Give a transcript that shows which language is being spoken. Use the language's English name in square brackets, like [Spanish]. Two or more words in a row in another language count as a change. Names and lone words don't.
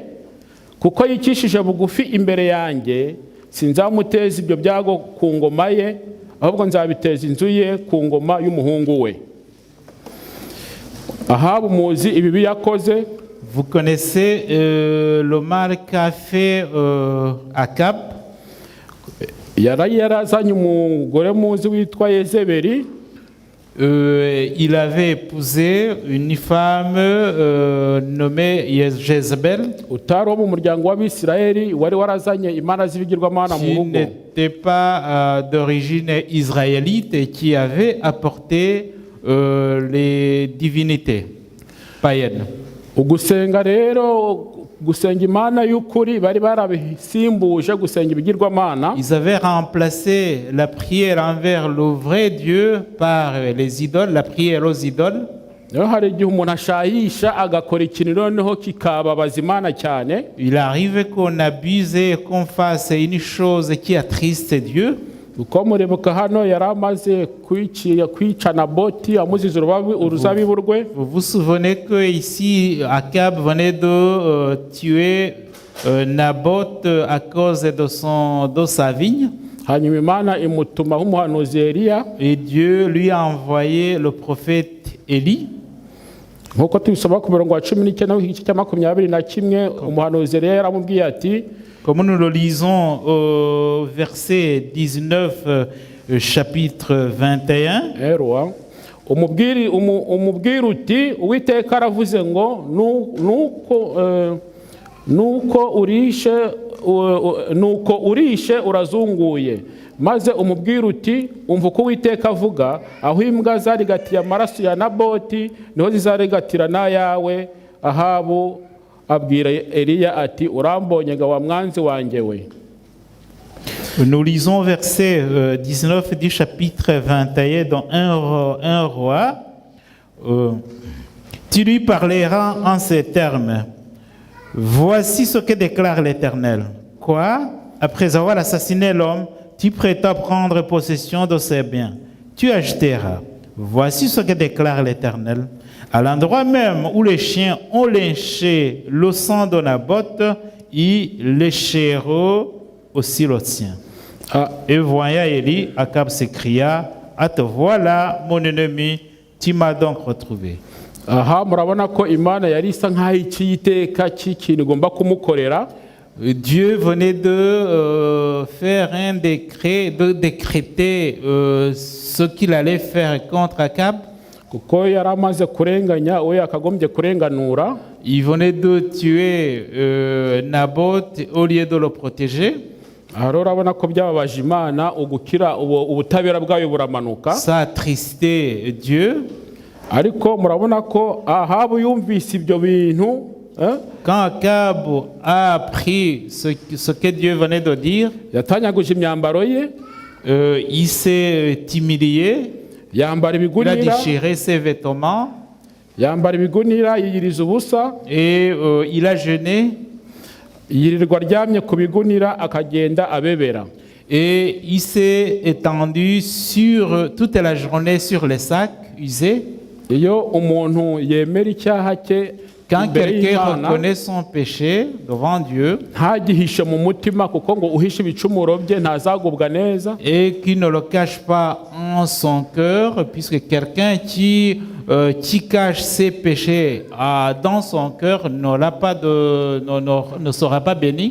[Kinyarwanda] Kuko yicishije bugufi imbere yanjye, sinzamuteza ibyo byago ku ngoma ye, ahubwo nzabiteza inzu ye ku ngoma y'umuhungu we. Ahabu muzi ibibi yakoze. [French] Vous connaissez le mal qu'a fait Akab. [Kinyarwanda] Yari yarazanye umugore muzi witwa Yezebeli. [French] Il avait épousé une femme nommée Jézabel, [Kinyarwanda] utari wo mu muryango w'Abisirayeli, wari warazanye imana z'ibigirwamana mu [French] qui [Kinyarwanda] rugo. [French] n'était pas d'origine israélite et qui avait apporté les divinités païennes. [Kinyarwanda] Ugusenga rero, gusenga imana y'ukuri bari barabisimbuje gusenga ibigirwamana. [French] Ils avaient remplacé la prière envers le vrai Dieu par les idoles, la prière aux idoles. [Kinyarwanda] Rero hari igihe umuntu ashayisha agakora ikintu noneho kikababaza imana cyane. [French] Il arrive qu'on abuse et qu'on fasse une chose qui attriste Dieu. [Kinyarwanda] Uko muribuka hano yari amaze kwica Naboti amuziza uruzabibu rwe. [French] Vous vous souvenez que ici Akab venait de tuer Naboth à cause de sa vigne. [Kinyarwanda] Hanyuma Imana imutumaho umuhanuzi Eliya, [French] et Dieu lui a envoyé le prophète Élie. [Kinyarwanda] nkuko tubisoma ku murongo wa 19 w'igice cya 21, umuhanuzi Eliya yaramubwiye ati, [French] Comme nous le lisons au verset 19, chapitre 21, [Kinyarwanda] Erwa, umubwira uti, Uwiteka aravuze ngo nuko urishe urazunguye. Maze umubwira uti, umva uko Uwiteka avuga, aho imbwa zarigatiye amaraso ya Naboti niho zizarigatira n'ayawe. Ahabu abwira Eliya ati, urambonye ga wa mwanzi wanjye we. [French] Nous lisons verset 19 du chapitre 21 dans 1 roi. Tu lui parleras en ces termes. Voici ce que déclare l'Éternel. Quoi? Après avoir assassiné l'homme, tu prétends prendre possession de ses biens. Tu achèteras. Voici ce que déclare l'Éternel. À l'endroit même où les chiens ont lynché le sang de Naboth, ils lécheront aussi le sien. Et voyant Élie, Akab s'écria, « te voilà, mon ennemi, tu m'as donc retrouvé. » [Kinyarwanda] Aha murabona ko Imana yari isa nkaho ikiyiteka cy'ikintu igomba kumukorera. [French] Dieu venait de faire un décret, de décréter ce qu'il allait faire contre Akab. [Kinyarwanda] Kuko yari amaze kurenganya uwo yakagombye kurenganura. [French] Il venait de tuer Naboth au lieu de le protéger. [Kinyarwanda] Aha urabona ko byababaje Imana, ugukira ubutabera bwayo buramanuka. [French] Ça a attristé Dieu. [Kinyarwanda] Ariko murabona ko Ahabu yumvise ibyo bintu. [French] Quand Akab a appris ce que Dieu venait de dire, [Kinyarwanda] yatanyaguje imyambaro ye, [French] il s'est humilié, [Kinyarwanda] yambara [French] il a [Kinyarwanda] ibigunira, [French] déchiré ses vêtements, [Kinyarwanda] yambara ibigunira yiyiriza ubusa [French] et il a jeûné [Kinyarwanda] yirirwa aryamye ku bigunira akagenda abebera. [French] et il s'est étendu sur toute la journée sur les sacs usés. [Kinyarwanda] Iyo umuntu yemera icyaha cye [French] Quand [Kinyarwanda] imbere [French] quelqu'un [Kinyarwanda] y'Imana, [French] reconnaît son péché devant Dieu [Kinyarwanda] ntagihishe mu mutima kuko ngo uhishe ibicumuro bye ntazagubwa neza, [French] et qu'il ne le cache pas en son cœur, puisque quelqu'un qui cache ses péchés dans son cœur ne sera pas béni.